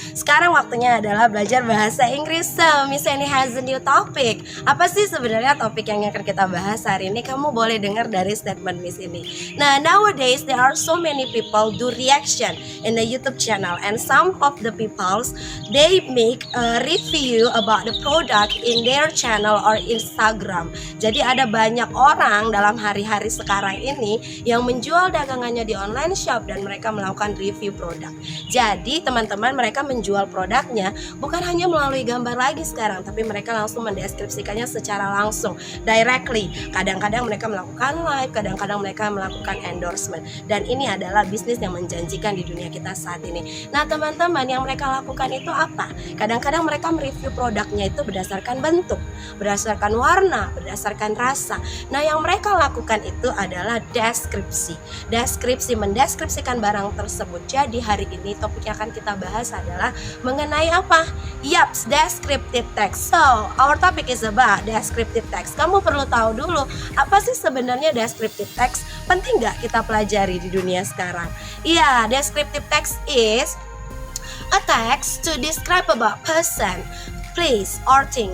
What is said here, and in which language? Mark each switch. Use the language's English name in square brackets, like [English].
[Indonesian] Sekarang waktunya adalah belajar bahasa Inggris. [English] So, Miss Eni has a new topic. [Indonesian] Apa sih sebenarnya topik yang akan kita bahas hari ini? Kamu boleh dengar dari statement Miss Eni. [English] Nah, nowadays there are so many people do reaction in the YouTube channel, and some of the peoples they make a review about the product in their channel or Instagram. [Indonesian] Jadi ada banyak orang dalam hari-hari sekarang ini yang menjual dagangannya di online shop dan mereka melakukan review produk. Jadi teman-teman, mereka menjual produknya bukan hanya melalui gambar lagi sekarang, tapi mereka langsung mendeskripsikannya secara langsung, directly. Kadang-kadang mereka melakukan live, kadang-kadang mereka melakukan endorsement. Dan ini adalah bisnis yang menjanjikan di dunia kita saat ini. Nah teman-teman, yang mereka lakukan itu apa? Kadang-kadang mereka mereview produknya itu berdasarkan bentuk, berdasarkan warna, berdasarkan rasa. Nah yang mereka lakukan itu adalah deskripsi, mendeskripsikan barang tersebut. Jadi hari ini topik yang akan kita bahas adalah mengenai apa? [English] Yaps, descriptive text. So, our topic is about descriptive text. [Indonesian] Kamu perlu tahu dulu, apa sih sebenarnya [English] descriptive text? [Indonesian] Penting nggak kita pelajari di dunia sekarang? [English] Descriptive text is a text to describe about person, place, or thing.